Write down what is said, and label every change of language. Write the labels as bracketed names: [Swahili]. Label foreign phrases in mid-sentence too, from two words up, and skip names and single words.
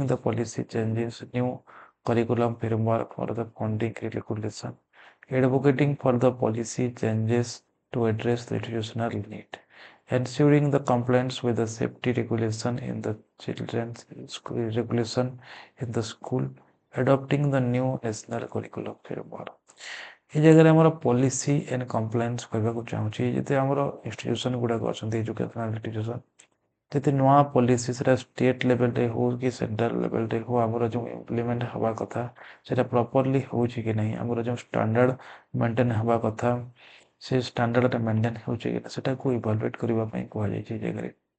[English] the policy changes new curriculum framework for the funding regulation advocating for the policy changes to address the institutional need ensuring the compliance with the safety regulation in the children's regulation in the school adopting the new national curriculum framework এই [Odia] ଜାଗାରେ ଆମର [English] policy and compliance [Odia] କହିବାକୁ ଚାହୁଁଛି ଯେତେ ଆମର ଇନଷ୍ଟିଟ୍ୟୁସନ୍ ଗୁଡ଼ାକ ଅଛନ୍ତି [English] educational institution [Odia] ଯଦି ନୂଆ ପଲିସି ସେଟା [English] state levelରେ [Odia] ହଉ କି [English] central levelରେ [Odia] ହଉ ଆମର ଯେଉଁ ଇମ୍ପ୍ଲିମେଣ୍ଟ ହେବା କଥା ସେଟା ପ୍ରପରଲି ହେଉଛି କି ନାହିଁ ଆମର ଯେଉଁ [English] standard maintain [Odia] ହେବା କଥା ସେ [English] standardଟା maintain [Odia] ହେଉଛି କି ନା ସେଟାକୁ ଇଭାଲୁଏଟ୍ କରିବା ପାଇଁ କୁହାଯାଇଛି ଏ ଜାଗାରେ